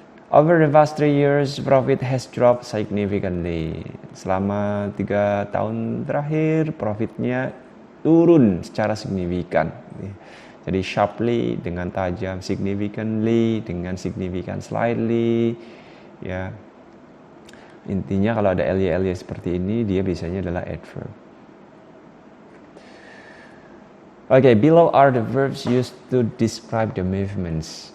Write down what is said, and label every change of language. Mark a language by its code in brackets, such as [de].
[en] Over the past 3 years, profit has dropped significantly. [id] Selama 3 tahun terakhir, profitnya turun secara signifikan. Jadi sharply dengan tajam, significantly dengan signifikan, slightly. Ya, intinya kalau ada ly seperti ini, dia biasanya adalah adverb. [en] Okay, below are the verbs used to describe the movements.